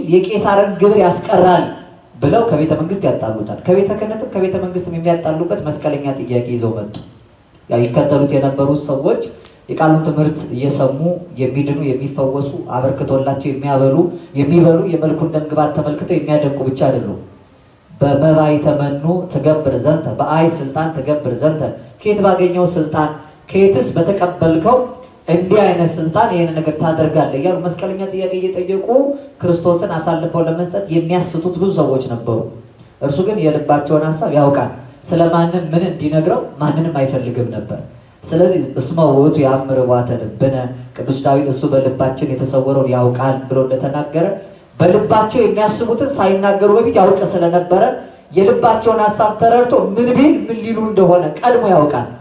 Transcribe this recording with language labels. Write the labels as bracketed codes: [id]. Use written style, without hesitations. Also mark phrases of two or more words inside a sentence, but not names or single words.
[am] የቄሳርን ግብር ያስቀራል ብለው ከቤተ መንግስት ያጣሉታል። ከቤተ ክህነትም ከቤተ መንግስትም የሚያጣሉበት መስቀለኛ ጥያቄ ይዘው መጡ። ያው ይከተሉት የነበሩት ሰዎች የቃሉን ትምህርት እየሰሙ የሚድኑ የሚፈወሱ አበርክቶላቸው የሚበሉ የመልኩን ደምግባት ተመልክተው የሚያደንቁ ብቻ አይደሉም። [gez] በመባይ ተመኑ ትገብር ዘንተ በአይ ስልጣን ትገብር ዘንተ፣ [am] ከየት ባገኘው ስልጣን ከየትስ በተቀበልከው እንዲህ አይነት ስልጣን ይህን ነገር ታደርጋለህ እያሉ መስቀለኛ ጥያቄ እየጠየቁ ክርስቶስን አሳልፈው ለመስጠት የሚያስቱት ብዙ ሰዎች ነበሩ። እርሱ ግን የልባቸውን ሀሳብ ያውቃል። ስለማንም ምን እንዲነግረው ማንንም አይፈልግም ነበር። ስለዚህ [gez] እስመ ውእቱ ያእምር ዋተ ልብነ፣ [am] ቅዱስ ዳዊት እሱ በልባችን የተሰወረውን ያውቃል ብሎ እንደተናገረ በልባቸው የሚያስቡትን ሳይናገሩ በፊት ያውቅ ስለነበረ የልባቸውን ሀሳብ ተረድቶ ምን ቢል ምን ሊሉ እንደሆነ ቀድሞ ያውቃል።